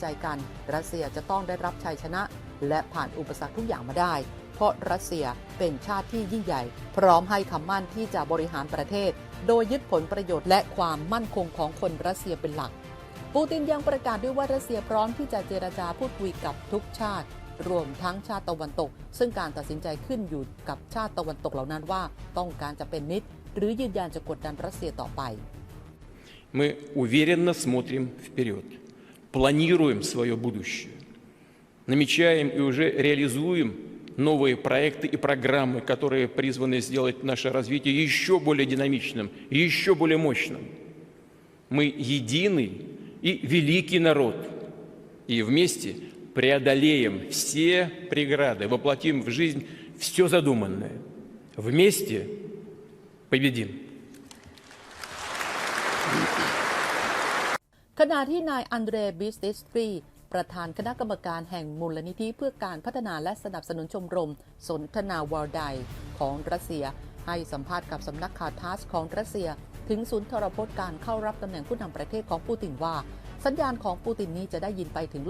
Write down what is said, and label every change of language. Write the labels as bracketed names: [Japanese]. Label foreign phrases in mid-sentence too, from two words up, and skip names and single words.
[Thai] กันรัสเซียจะต้องได้รับชัยชนะและผ่านอุปสรรคทุกอย่างมาได้เพราะรัสเซียเป็นชาติที่ยิ่งใหญ่พร้อมให้คำมั่นที่จะบริหารประเทศโดยยึดผลประโยชน์และความมั่นคงของคนรัสเซียเป็นหลักปูตินยังประกาศด้วยว่ารัสเซียพร้อมที่จะเจรจาพูดคุยกับทุกชาติรวมทั้งชาติตะวันตกซึ่งการตัดสินใจขึ้นอยู่กับชาติตะวันตกเหล่านั้นว่าต้องการจะเป็นมิตรหรือยืนยันจะกดดันรัสเซียต่อไป [Russian] Мы уверенно смотрим вперед, планируем свое будущее, намечаем и уже реализуем новые проекты и программы, которые призваны сделать наше развитие еще более динамичным, еще более мощным. Мы единый и великий народ, и вместе преодолеем все преграды, воплотим в жизнь все задуманное. Вместе победим. [Thai] ขณะที่นายอันเดรบิสติสตรีประธานคณะกรรมการแห่งมูลนิธิเพื่อการพัฒนาและสนับสนุนชมรมสนทนาวาลไดของรัสเซียให้สัมภาษณ์กับสำนักข่าวทัสของรัสเซียถึงสุนทรพจน์การเข้ารับตำแหน่งผู้นำประเทศของปูตินว่าสัญญาณของปูตินนี้จะได้ยินไปถึงโล